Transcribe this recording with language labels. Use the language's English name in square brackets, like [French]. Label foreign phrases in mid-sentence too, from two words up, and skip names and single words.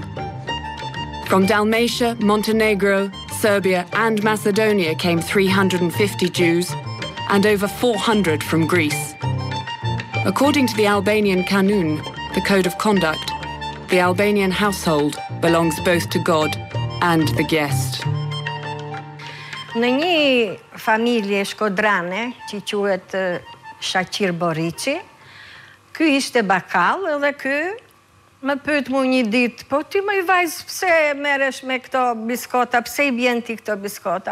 [English] From Dalmatia, Montenegro, Serbia, and Macedonia came 350 Jews, and over 400 from Greece. According to the Albanian Kanun, the code of conduct, the Albanian household belongs both to God and the guest. [Albanian] Në një familje shkodrane, që quhet Shaqir Borici, ky ishte bakall edhe ky më pyet mu një ditë, po ti më i vajz, pse merresh me këto biskota, pse i bjen ti këto biskota?